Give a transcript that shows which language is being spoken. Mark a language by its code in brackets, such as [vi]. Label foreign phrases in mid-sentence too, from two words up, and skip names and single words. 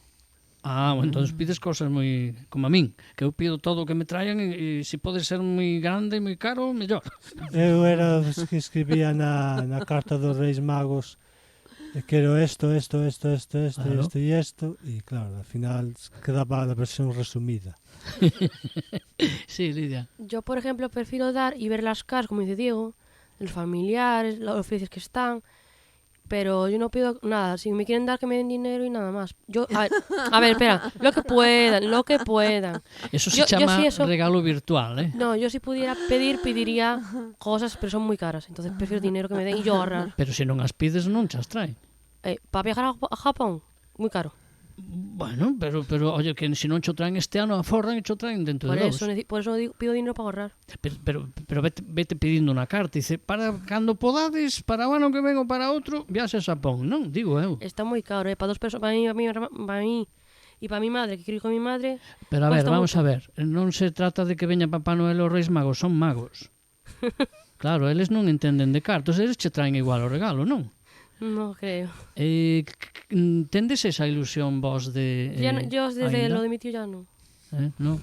[gl] Ah, bueno, entón pides cosas moi... como a min, que eu pido todo o que me traian e se pode ser moi grande e moi caro, mellor. Eu era os que escribía na carta dos Reis Magos, quero isto, Claro. e claro, [es] al final [gl] quedaba a versión resumida. [es] Sí, Lidia. Yo, por ejemplo, prefiero dar y ver las caras, como dice Diego, de los familiares, los felices que están. Pero yo no pido nada. Si me quieren dar, que me den dinero y nada más. Yo, a ver, espera. Lo que puedan. [gl] Eso se [es] Yo [gl] chama [es] sí, eso- [gl] regalo virtual, eh? [es] No, yo si pudiera pedir, pediría cosas, pero son muy caras. Entonces prefiero dinero que me den y yo ahorrar. [gl] Pero se non as pides non chas traen. [es] Para viajar a Japón, muy caro. [gl] Bueno, pero oye, que se non cho traen este ano, aforran e cho traen dentro [es] Por [gl] de [es] eso, [gl] dous. [es] por eso pido dinero para ahorrar. [gl] Pero vete pedindo unha carta, dice, para cando podades, para o ano que ven ou para outro, viaxe a Xapón, non? Digo eu. [es] Está muy caro, para 2 personas, para mí y para mi madre, que quiero ir con mi madre. [gl] Pero a ver, [es] Cuesta [gl] vamos moito. a ver, non se trata de que veña Papá Noel ou Reis Magos, son magos. Claro, eles non entenden de cartos, eles che traen igual o regalo, non? [es] No creo. [gl] Tendes esa ilusión vos de... [es] Yo desde [gl] aínda? [es] lo de mi tío ya no. No.